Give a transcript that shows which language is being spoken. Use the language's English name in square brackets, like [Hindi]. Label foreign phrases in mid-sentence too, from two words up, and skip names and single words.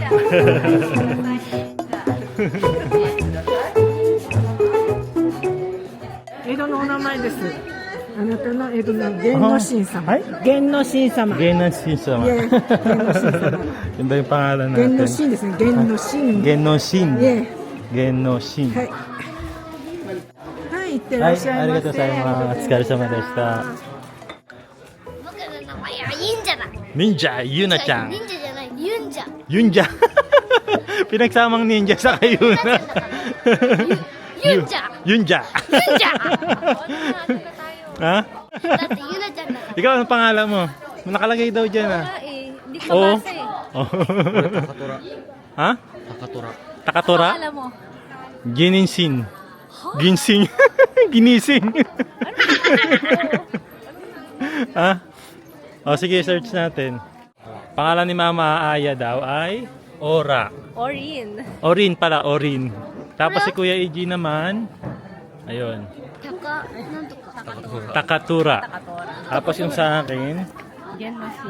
[Japanese] 江戸のお名前です。あなたの江戸の源之進様。はい源之進様。 Genosin sama. [English] Yeah, Genosin sama. [Filipino] Yun ba yung pangalan [Japanese] 源 [Filipino] natin? [Japanese] 之進ですね。源之進。 Genosin. [English] Yeah. [Japanese] Genosin. はい。はい、行ってはい、らっしゃいませ。ありがとうございます。お疲れ様でした。僕の名前は忍者だ。 [Filipino] Ninja, yun na siya. [Japanese] 忍者じゃない、ユンジャ。 Yunja. [Filipino] Pinagsamang ninja sa kayo na. [Japanese] ユンジャ。 Yunja. ユンジャ。 [Filipino] Ha? [Japanese] だってユナちゃんだから。 [Filipino] Ikaw, anong pangalan mo? Nakalagay daw dyan ah. Hindi ko Oo. mabasa eh. Oh. Takatora. Ha? Takatora. Takatora? Alam mo. Gininsin. Ginsing. Ginising. Ha? O sige, search natin. Pangalan ni Mama Aya daw ay Ora. Orin. Orin pala, Orin. Tapos si Kuya Eiji naman, ayun, [Japanese] タカ、なんとか。 [Filipino] Takatura. Tapos yung sa akin, Genosin.